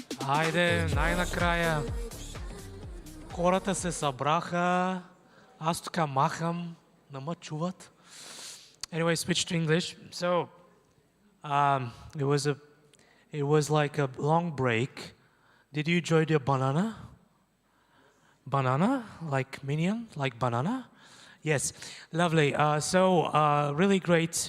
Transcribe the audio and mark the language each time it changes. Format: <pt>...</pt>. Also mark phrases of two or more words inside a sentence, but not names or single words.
<bg>Хайде, най-накрая хората се събраха. Аз тук махам, не ме чуват.</bg> <en>Anyway, switch to English. So, it was like a long break. Did you enjoy the banana? Banana, like minion, like banana? Yes, lovely. Really great.</en>